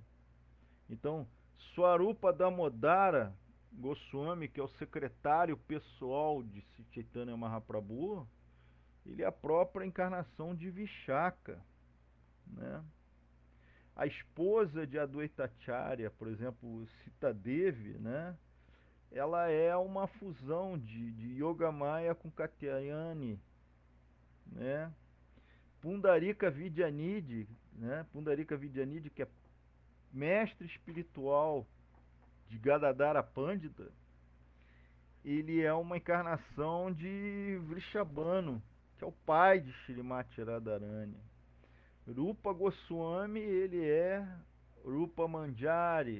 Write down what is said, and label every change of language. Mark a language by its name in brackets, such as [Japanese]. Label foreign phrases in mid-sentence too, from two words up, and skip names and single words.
[Portuguese] Então, Swarupa Damodara Goswami, que é o secretário pessoal de Chaitanya Mahaprabhu, ele é a própria encarnação de Vishaka, né? A esposa de Advaitacharya, por exemplo, Sita Devi, né? Ela é uma fusão de Yogamaya com Katyayani, né? Pundarika Vidyanidhi, né? Pundarika Vidyanidhi, que é mestre espiritual de Gadadhara Pandita, ele é uma encarnação de Vrishabhanu, que é o pai de Shrimati Radharani. Rupa Goswami, ele é Rupa Manjari.